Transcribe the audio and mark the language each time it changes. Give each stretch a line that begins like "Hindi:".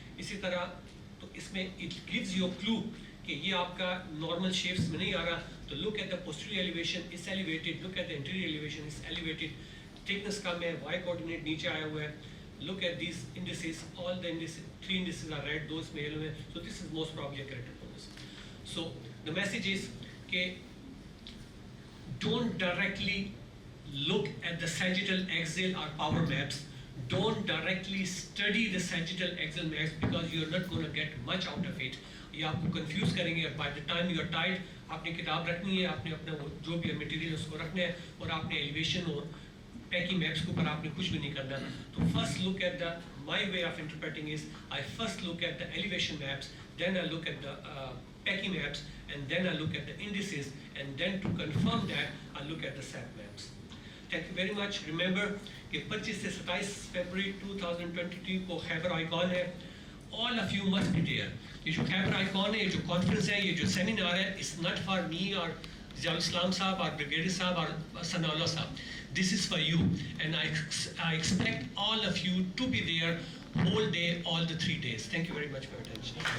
Urdu: اسی طرح تو اس میں
English: it gives you clue
Urdu: کہ یہ آپ کا نارمل شیپس میں نہیں آ رہا.
English: تو look at the posterior elevation is elevated. Look at the anterior elevation is elevated.
Urdu: Thickness کم ہے, y coordinate نیچے آیا ہوا ہے.
English: Look at these indices. All the indices, 3 indices are red, those میں yellow ہے. So this is most probably a keratoconus. So the message is کہ don't directly look at the sagittal axial or power maps. Don't directly study the sagittal axial maps because you are not going to get much out of it.
Urdu: یہ آپ کو confuse کریں گے.
English: by the time you are tired
Urdu: آپ نے کتاب رکھنی ہے, آپ نے اپنا وہ جو بھی مٹیریل اس کو رکھنا ہے, اور آپ نے ایلیویشن اور پیکنگ میپس کے اوپر آپ نے کچھ بھی نہیں کرنا.
English: تو first look at the, my way of interpreting is I first look at the elevation maps, then I look at the packing maps, and then I look at the indices, and then to confirm that, I look at the SAP maps. Thank you very much.
Urdu: Remember کہ 25 سے 27 February 2022 کو خیبر icon ہے.
English: All of you must be there.
Urdu: یہ جو خیبر icon ہے, یہ جو conference ہے, یہ جو سیمینار ہے,
English: it's not for me or
Urdu: Zia الاسلام صاحب اور بریگیڈیئر صاحب اور ثناء اللہ صاحب.
English: This is for you, and I expect all of you to be there whole day, all the 3 days. Thank you very much for your attention.